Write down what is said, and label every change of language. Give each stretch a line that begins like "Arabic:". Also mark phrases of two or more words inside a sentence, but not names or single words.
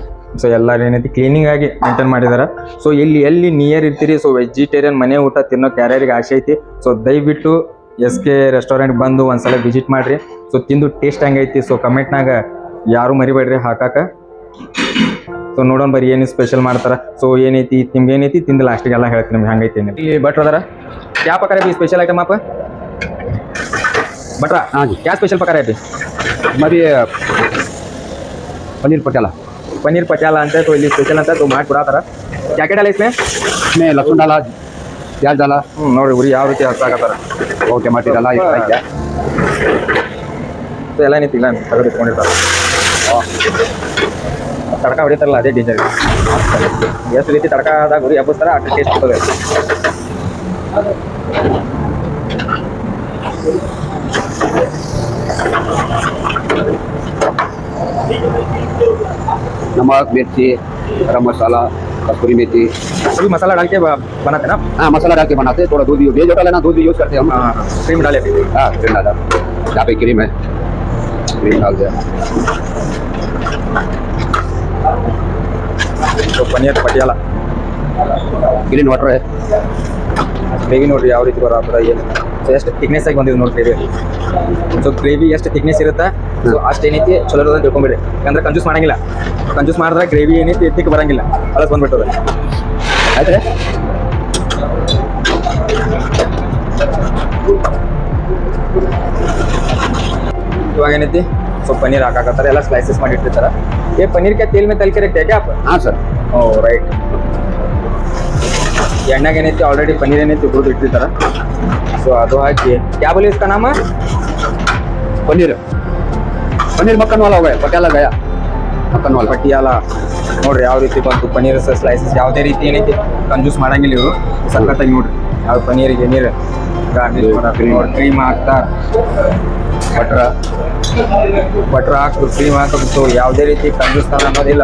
Kannada: ಸೊ ಎಲ್ಲರೂ ಏನೈತಿ ಕ್ಲೀನಿಂಗ್ ಆಗಿ ಮೇಂಟೈನ್ ಮಾಡಿದಾರೆ. ಸೊ ಎಲ್ಲಿ ನಿಯರ್ ಇರ್ತೀರಿ, ಸೊ ವೆಜಿಟೇರಿಯನ್ ಮನೆ ಊಟ ತಿನ್ನೋಕೆ ಯಾರ್ಯಾರಿಗೆ ಆಸೆ ಐತಿ, ಸೊ ದಯವಿಟ್ಟು SK ರೆಸ್ಟೋರೆಂಟ್ ಬಂದು ಒಂದ್ಸಲ ವಿಸಿಟ್ ಮಾಡಿರಿ. ಸೊ ತಿಂದು ಟೇಸ್ಟ್ ಹಂಗೈತಿ ಸೊ ಕಮೆಂಟ್ನಾಗ ಯಾರು ಮರಿಬೇಡ್ರಿ ಹಾಕಾಕ. ಸೊ ನೋಡೋಣ ಬರೀ ಏನು ಸ್ಪೆಷಲ್ ಮಾಡ್ತಾರ. ಸೊ ಏನೈತಿ ನಿಮ್ಗೆ ಏನೈತಿ ತಿಂದು ಲಾಸ್ಟಿಗೆ ಎಲ್ಲ ಹೇಳ್ತೀನಿ ನಿಮ್ಗೆ ಹಂಗೈತಿ. ಇಲ್ಲಿ ಭಟ್ರು ಅದಾರ.
Hindi: क्या पका रहे
English: special item
Hindi: आप बटरा? हाँ जी। क्या स्पेशल पका रहे? हमारी पनीर पटियाला। पनीर पटियाला अंत है तो
Kannada: ಇಲ್ಲಿ ಸ್ಪೆಷಲ್ ಅಂತ तो ಮಾಡಿ ಕೊಡಾತಾರ.
Hindi: क्या क्या डाला इसमें? इसमें लहसुन डाला, प्याज डाला।
Kannada: ನೋಡಿ ಉರಿ ಯಾವ ರೀತಿ ಹಚ್ಚಾಕತ್ತಾರ.
Hindi: और टमाटर डाला, एक फ्राई किया।
Kannada: ಸೊ ಎಲ್ಲ ಏನೈತಿ ಇಲ್ಲ ತಗದು ಇಟ್ಕೊಂಡಿರ್ತಾರೆ. ತಡಕ ಹೊಡಿತಾರಲ್ಲ ಅದೇ ಡೇಂಜರ್. ಎಷ್ಟು ರೀತಿ ತಡಕದಾಗ ಉರಿ ಹಬ್ಬಿಸ್ತಾರ ಅಷ್ಟು ಟೇಸ್ಟ್ ಕೊಡ್ತದೆ.
Hindi: नमक, मिर्ची, गरम मसाला, कसूरी मेथी, सभी मसाला डाल के बनाते ना? हाँ मसाला डाल के बनाते हैं। थोड़ा दूध भी,
English: veg hotel
Hindi: है ना, दूध भी यूज करते हैं हम। हाँ क्रीम डाले थे। हाँ क्रीम डाला, यहाँ पे क्रीम है, क्रीम डाल दिया। तो पनीर पटियाला
English: green water है।
Kannada: ಗ್ರೇವಿ ನೋಡ್ರಿ ಯಾವ ರೀತಿ ಬರತ್ತದ ಏನು. ಸೊ ಎಷ್ಟು ಥಿಕ್ನೆಸ್ ಆಗಿ ಬಂದಿದೆ ನೋಡಿ ಗ್ರೇವಿ. ಸೊ ಗ್ರೇವಿ ಎಷ್ಟು ಥಿಕ್ನೆಸ್ ಇರುತ್ತೆ ಸೊ ಅಷ್ಟು ಏನೈತಿ ಚಲೋ ಇರೋದು ಅಂತ ತಿಳ್ಕೊಂಬಿಡಿ. ಯಾಕಂದ್ರೆ ಕಂಜೂಸ್ ಮಾಡಂಗಿಲ್ಲ. ಕಂಜೂಸ್ ಮಾಡಿದ್ರೆ ಗ್ರೇವಿ ಏನೈತಿ ಎತ್ತಿಕ್ಕೆ ಬರಂಗಿಲ್ಲ, ಅಳಸ್ ಬಂದ್ಬಿಟ್ಟದ. ಆಯ್ತು ಇವಾಗ ಏನೈತಿ ಸೊ ಪನ್ನೀರ್ ಹಾಕಾಕತ್ತಾರೆ, ಎಲ್ಲ ಸ್ಲೈಸಸ್ ಮಾಡಿ ಇಟ್ಟಿರ್ತಾರೆ.
Hindi: ये पनीर क्या तेल में तल के रखते हैं क्या आप? हाँ सर।
English: oh right.
Kannada: ಎಣ್ಣೆಗೆ ಏನೈತಿ ಆಲ್ರೆಡಿ ಪನ್ನೀರ್ ಏನೈತಿ ಹುರಿದು ಇಟ್ಟಿರ್ತಾರ. ಸೊ ಅದು ಹಾಕಿ
Hindi: क्या बोले इसका नाम है? पनीर पनीर मक्खन वाला हो गया, पटियाला गया मक्खन वाला।
Kannada: ಪಟಿಯಾಲ ನೋಡ್ರಿ ಯಾವ ರೀತಿ ಬಂತು ಪನ್ನೀರ್ ಸ್ಲೈಸಸ್. ಯಾವುದೇ ರೀತಿ ಏನೈತಿ ಕಂಜೂಸ್ ಮಾಡಂಗಿಲ್ಲ ಇವರು. ಸಖತ್ತಾಗಿ ನೋಡ್ರಿ ಯಾವ ಪನ್ನೀರಿಗೆ ನೀರು ಗಾರ್ನಿಶ್ ಮಾಡಕ್ಕೆ ನೋಡಿ ಕ್ರೀಮ್ ಹಾಕ್ತಾರ. ಬಟ್ರ್ ಹಾಕೋದು ಕ್ರೀಮ್ ಹಾಕೋದು. ಸೊ ಯಾವುದೇ ರೀತಿ ಕಂಜೂಸ್ತಾನ ಅನ್ನೋದಿಲ್ಲ.